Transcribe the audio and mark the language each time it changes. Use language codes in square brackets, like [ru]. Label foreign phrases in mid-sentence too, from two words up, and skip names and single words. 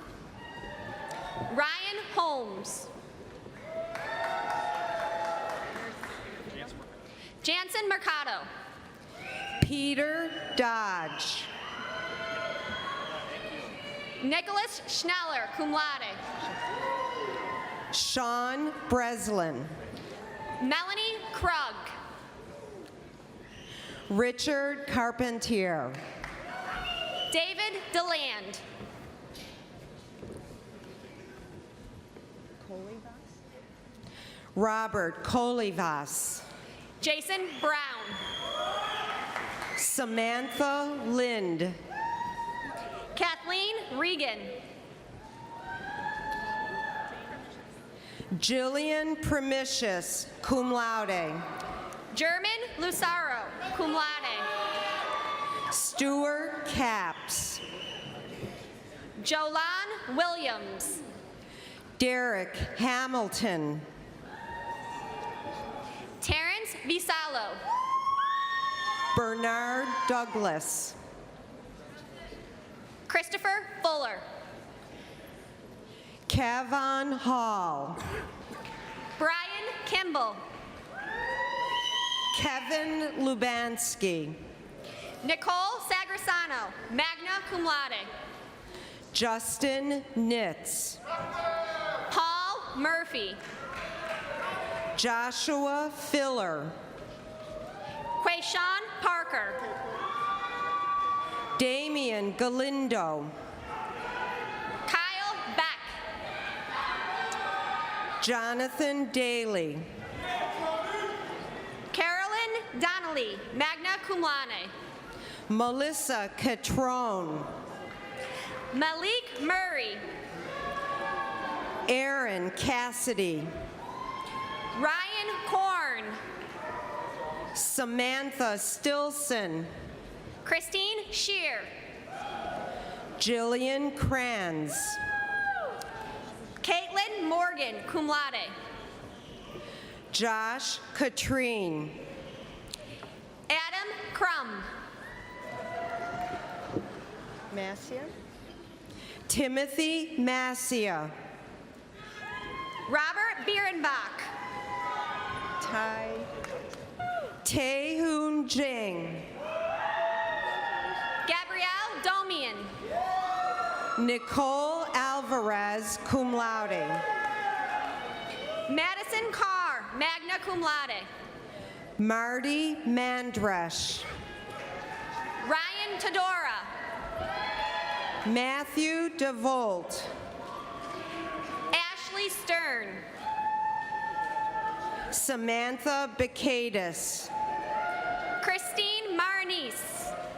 [en] Ryan Holmes. Jansen Mercado. Peter Dodge. Nicholas Schneller, [la] cum laude. [en] Sean Breslin. Melanie Krug. Richard Carpentier. David DeLand. Robert Colivas. Jason Brown. Samantha Lind. Kathleen Regan. Jillian Primicius, [la] cum laude. [en] German Lucaro, [la] cum laude. [en] Stuart Capps. Jolan Williams. Derek Hamilton. Terrence Visalo. Bernard Douglas. Christopher Fuller. Kavon Hall. Brian Kimball. Kevin Lubansky. Nicole Sagresano, [la] magna cum laude. [en] Justin Nitz. Paul Murphy. Joshua Filler. Quayshawn Parker. Damian Galindo. Kyle Beck. Jonathan Daly. Carolyn Donnelly, [la] magna cum laude. [en] Melissa Catrone. Malik Murray. Aaron Cassidy. Ryan Korn. Samantha Stilson. Christine Shear. Jillian Kranz. Caitlin Morgan, [la] cum laude. [en] Josh Katrine. Adam Crum. Massia. Timothy Massia. Robert Bierenbach. Taehoon Jing. Gabrielle Domian. Nicole Alvarez, [la] cum laude. [en] Madison Carr, [la] magna cum laude. [en] Marty Mandresh. Ryan Todora. Matthew DeVolt. Ashley Stern. Samantha Bacadis. Christine Marnice.